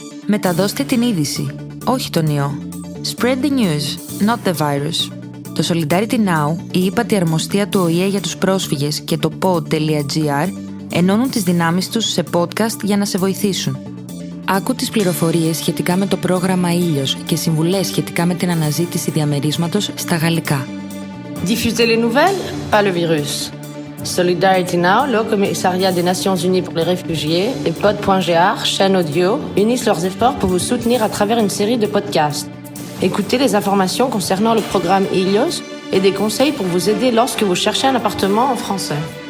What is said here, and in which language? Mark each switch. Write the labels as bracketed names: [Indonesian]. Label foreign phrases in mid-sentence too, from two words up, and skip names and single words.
[Greek] Μεταδώστε την είδηση, όχι τον ιό. [English] Spread the news, not the virus. [Greek] Το Solidarity Now, η ύπατη αρμοστία του ΟΗΕ για τους πρόσφυγες και το pod.gr ενώνουν τις δυνάμεις τους σε podcast για να σε βοηθήσουν. Άκου τις πληροφορίες σχετικά με το πρόγραμμα Ήλιος και συμβουλές σχετικά με την αναζήτηση διαμερίσματος στα γαλλικά. [French] Diffuser les nouvelles, pas le virus. Solidarity Now, le Haut Commissariat des Nations Unies pour les réfugiés et pod.gr, chaîne audio, unissent leurs efforts pour vous soutenir à travers une série de podcasts. Écoutez les informations concernant le programme Ilios et des conseils pour vous aider lorsque vous cherchez un appartement en français.